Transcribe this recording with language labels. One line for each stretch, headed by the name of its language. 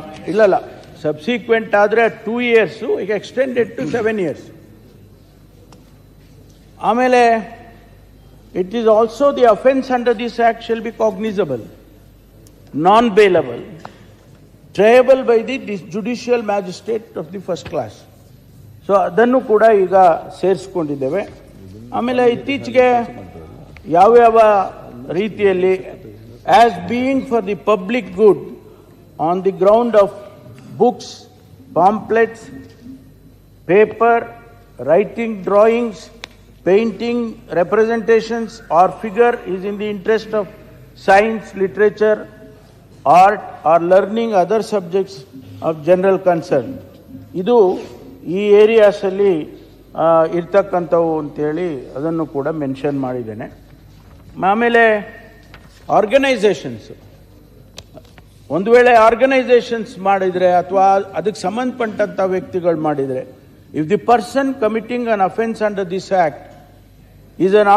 Kannada: ಇಲ್ಲ ಸಬ್ಸಿಕ್ವೆಂಟ್ ಆದರೆ 2 years, ಈಗ ಎಕ್ಸ್ಟೆಂಡೆಡ್ ಟು 7 years.
English: ಆಮೇಲೆ it is also the offence under this act shall be cognizable, non-bailable, triable by the judicial magistrate of the first class.
Kannada: So ಅದನ್ನು ಕೂಡ ಈಗ ಸೇರಿಸ್ಕೊಂಡಿದ್ದೇವೆ. ಆಮೇಲೆ ಇತ್ತೀಚೆಗೆ ಯಾವ್ಯಾವ ರೀತಿಯಲ್ಲಿ
English: As being for the public good on the ground of books, pamphlets, paper, writing, drawings, painting, representations or figure is in the interest of science, literature, art or learning other subjects of general concern.
Kannada: ಇದು ಈ ಏರಿಯಾಸಲ್ಲಿ ಇರ್ತಕ್ಕಂಥವು ಅಂತೇಳಿ ಅದನ್ನು ಕೂಡ mention ಮಾಡಿದ್ದೇನೆ. ಆಮೇಲೆ organisations, ಒಂದು ವೇಳೆ organisations ಮಾಡಿದರೆ ಅಥವಾ ಅದಕ್ಕೆ ಸಂಬಂಧಪಟ್ಟಂಥ ವ್ಯಕ್ತಿಗಳು ಮಾಡಿದರೆ,
English: if the person committing an offence under this act is